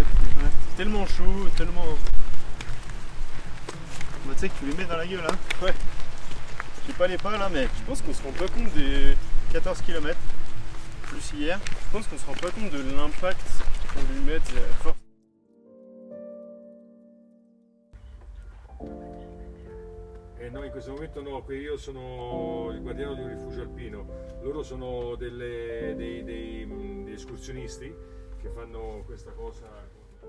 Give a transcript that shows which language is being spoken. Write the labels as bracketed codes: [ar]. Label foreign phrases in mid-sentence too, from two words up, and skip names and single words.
[fr] Ouais. C'est tellement chaud, tellement. Bah, tu sais que tu les mets dans la gueule, hein. Ouais. J'ai pas les pas là, mais Je pense qu'on se rend pas compte des. 14 km. Plus hier. Je pense qu'on se rend pas compte de l'impact qu'on lui met, de la force. [it] E noi in questo momento no, qui io sono il guardiano di un rifugio alpino, loro sono degli escursionisti che fanno questa cosa.